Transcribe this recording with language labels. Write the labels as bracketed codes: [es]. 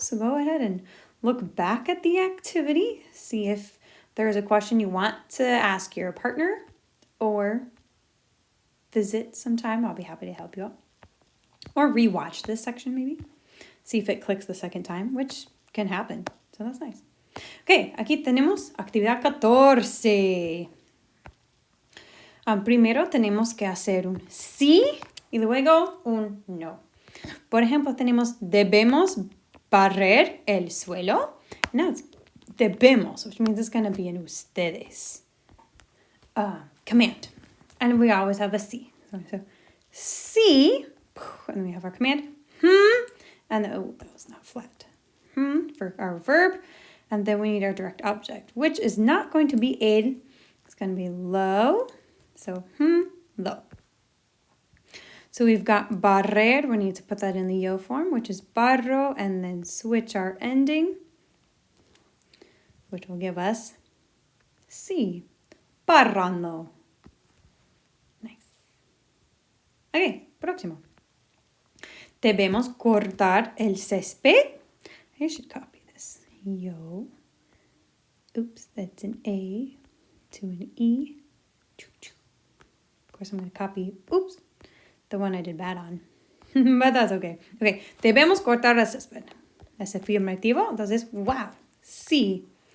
[en] So go ahead and look back at the activity. See if there's a question you want to ask your partner or visit sometime. I'll be happy to help you out. Or rewatch this section maybe. See if it clicks the second time, which can happen. So that's nice. [es] Ok, aquí tenemos actividad 14. Primero tenemos que hacer un sí y luego un no. Por ejemplo, tenemos debemos barrer el suelo. [en] Now it's debemos, which means it's going to be in ustedes. Command. And we always have a sí. So sí, and then we have our command. And oh, that was not flat. For our verb. And then we need our direct object, which is not going to be el. It's going to be lo. So, lo. So we've got barrer. We need to put that in the yo form, which is barro, and then switch our ending, which will give us sí. Barrando. Nice. Okay, próximo. [es] Debemos cortar el césped. [en] I should copy this. Yo. Oops, that's an A to an E. Of course, I'm going to copy, the one I did bad on. But that's okay. [es] Okay, debemos cortar el césped. Es afirmativo, entonces, wow, sí.